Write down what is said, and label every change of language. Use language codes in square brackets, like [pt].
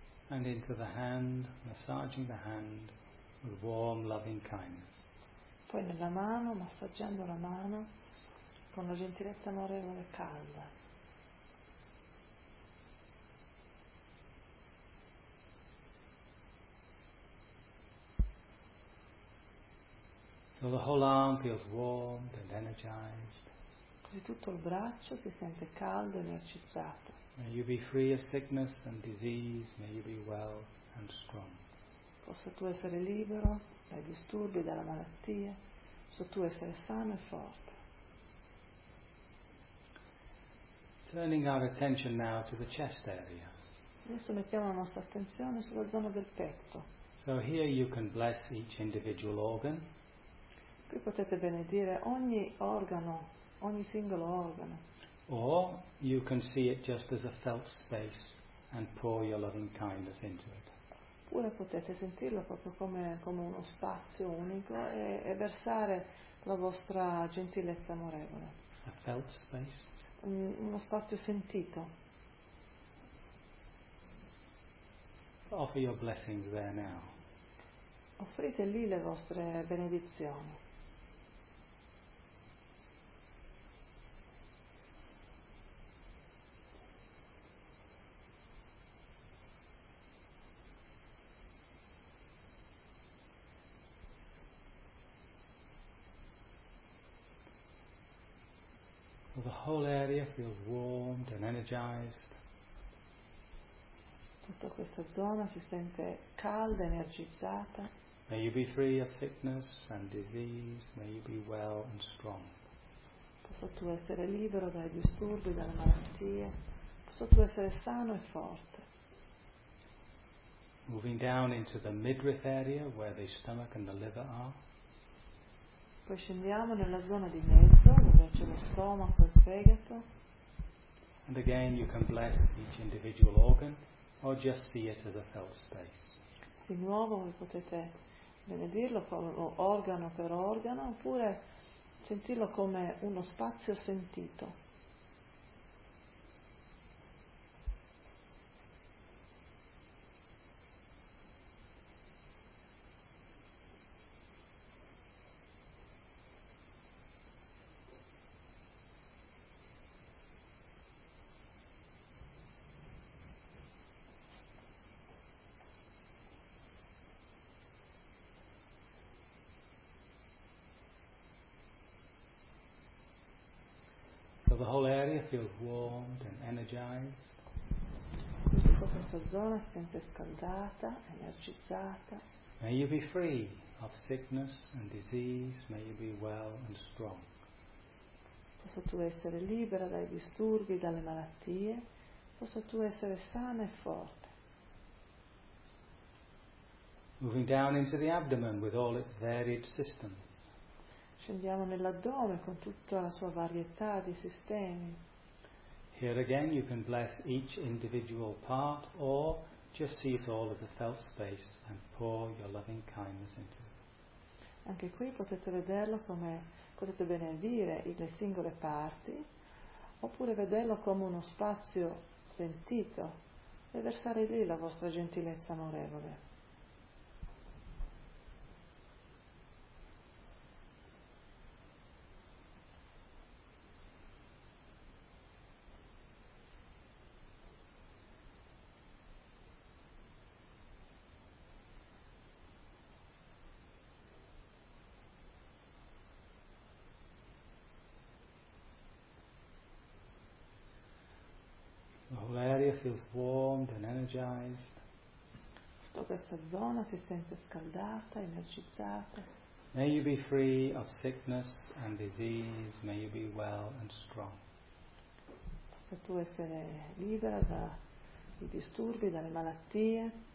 [en] And into the hand, massaging the hand with warm, loving kindness. [it] Poi nella mano, massaggiando la mano con una gentilezza amorevole e calda. [en] So the whole arm feels warm and energized. [it] Così tutto il braccio si sente caldo e energizzato. [en] May you be free of sickness and disease, may you be well and strong. [it] Possa tu essere libero dai disturbi, dalla malattia, possa tu essere sano e forte. [en] Turning our attention now to the chest area. [it] Adesso mettiamo la nostra attenzione sulla zona del petto. [en] So here you can bless each individual organ. [it] Qui potete benedire ogni organo, ogni singolo organo. [en] Or you can see it just as a felt space and pour your loving kindness into it. [it] Oppure potete sentirlo proprio come uno spazio unico e versare la vostra gentilezza amorevole. [en] A felt space. [it] Uno spazio sentito. [en] Offer your blessings there now. [it] Offrite lì le vostre benedizioni. [en] The whole area feels warmed and energized. [it] Tutta questa zona si sente calda, energizzata. [en] May you be free of sickness and disease. May you be well and strong. [it] Posso tu essere libero dai disturbi, dalle malattie. Posso tu essere sano e forte. [en] Moving down into the midriff area where the stomach and the liver are. [it] Poi scendiamo nella zona di mezzo, dove c'è lo stomaco e il fegato. [en] And again you can bless each individual organ or just see it as a felt space. [it] Di nuovo voi potete benedirlo organo per organo oppure sentirlo come uno spazio sentito. [en] The whole area feels warmed and energized. [it] Tutta questa zona si sente scaldata, energizzata. [en] May you be free of sickness and disease. May you be well and strong. [it] Possa tu essere libera dai disturbi, dalle malattie. Possa tu essere sana e forte. [en] moving down into the abdomen with all its varied systems. [it] Scendiamo nell'addome con tutta la sua varietà di sistemi. [en] Here again you can bless each individual part or just see it all as a felt space and pour your loving kindness into it. [it] Anche qui potete vederlo come potete benedire le singole parti oppure vederlo come uno spazio sentito e versare lì la vostra gentilezza amorevole. [en] Feels warmed and energized. [it] Tutta questa zona si sente scaldata, energizzata. [en] May you be free of sickness and disease. May you be well and strong. [it] Possa tu essere libera dai disturbi, dalle malattie.